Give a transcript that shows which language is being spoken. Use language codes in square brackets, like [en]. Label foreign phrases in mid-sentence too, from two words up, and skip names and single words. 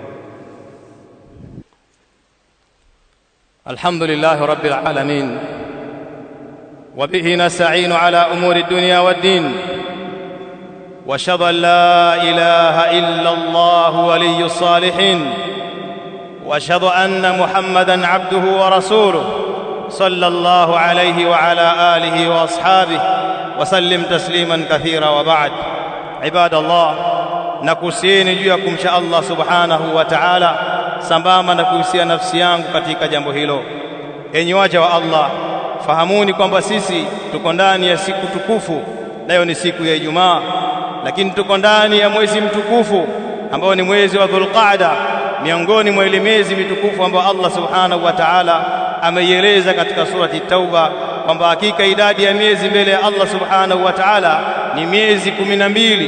[ar] الحمد لله رب العالمين، وبه نستعين على أمور الدنيا والدين، وأشهد أن لا إله إلا الله ولي الصالحين، وأشهد أن محمدًا عبده ورسوله صلى الله عليه وعلى آله وأصحابه وسلم تسليما كثيرا. وبعد. عباد الله، [sw] nakusieni juu ya kumcha [ar] الله سبحانه وتعالى, [sw] sambamba na kuhusia nafsi yangu katika jambo hilo. Enyi waja wa Allah, fahamuni kwamba sisi tuko ndani ya siku tukufu, nayo ni siku ya Ijumaa, lakini tuko ndani ya mwezi mtukufu ambao ni mwezi wa Dhulqaada, miongoni mwa ile miezi mitukufu ambao [ar] الله سبحانه وتعالى [sw] ameieleza katika surati Tauba kwamba hakika idadi ya miezi mbele ya [ar] الله سبحانه وتعالى [sw] ni miezi 12.